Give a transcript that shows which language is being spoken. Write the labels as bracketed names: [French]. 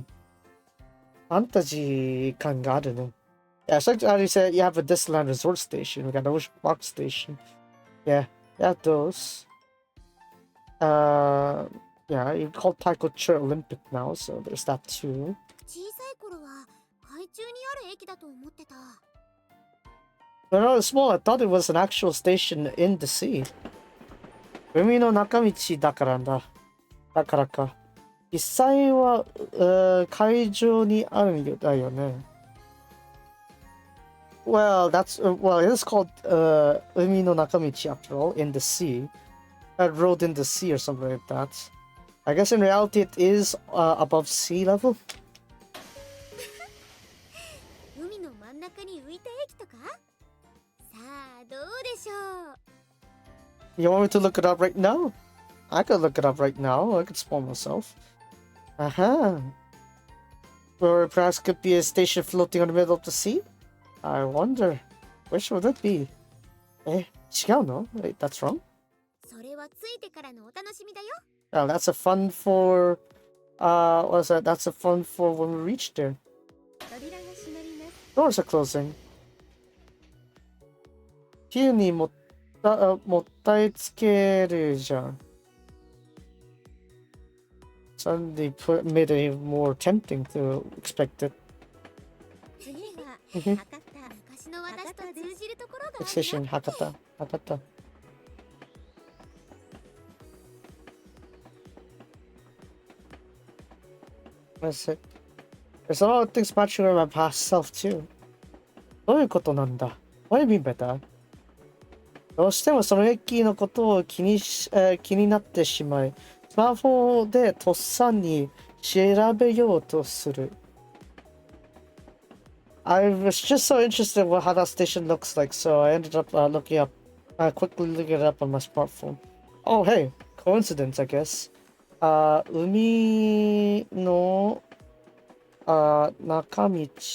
[Japanese] ファンタジー感があるね。 [English] Yeah, so how you said you have a Disneyland Resort Station. We got an Ocean Park Station. Yeah, those. Yeah, you call Taikocho Olympic now, so there's that too. [Japanese] 小さい頃は海中にある駅だと思ってた。 [English] When I was small, I thought it was an actual station in the sea. [Japanese] 海の中道だからだからか。実際は、海上にあるんだよね。 [English] Well, it is called 海の中道 after all, in the sea. A road in the sea or something like that. I guess in reality it is above sea level. [Japanese] 海の真ん中に浮いた駅とか？さあ、どうでしょう？ [English] You want me to look it up right now? I could look it up right now. I could spoil myself. Or perhaps it could be a station floating in the middle of the sea? I wonder. Which would it be? [Japanese] 違うの? [English] Wait, that's wrong? [Japanese] それはついてからのお楽しみだよ。 [English] Oh, that's a fun for... what's that? That's a fun for when we reach there. [Japanese] 扉が閉まります。 [English] Doors are closing. [Japanese] 急にもったいつけるじゃん。 [English] Suddenly made it even more tempting to expect it. [Japanese] 次は博多。昔の私と通じるところがあるよ。 [English] Station Hakata. That's it. There's a lot of things matching with my past self too. [Japanese] どういうことなんだ? [English] What do you mean by that? [Japanese] どうしてもその駅のことを気になってしまい、スマホでとっさに調べようとする。 [English] I was just so interested in how that station looks like, so I ended up quickly looking it up on my smartphone. Oh, hey, coincidence, I guess. [Japanese] 海の中道。